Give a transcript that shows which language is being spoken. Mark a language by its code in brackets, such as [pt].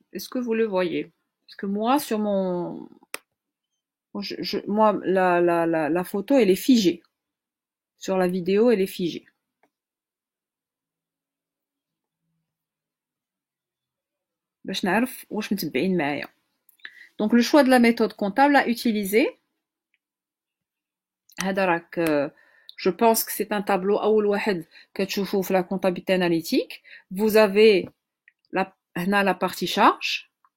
[fr] Est-ce que vous le voyez? Parce que moi, sur mon... moi, la photo, elle est figée. Sur la vidéo, elle est figée. [ar] باش نعرف واش متبعين معايا. [fr] Donc le choix de la méthode comptable à utiliser. [ar] هذا راك [fr] je pense que c'est un tableau [ar] أول واحد كتشوفوه في [fr] la comptabilité analytique. Vous avez [ar] هنا [fr] la partie charge.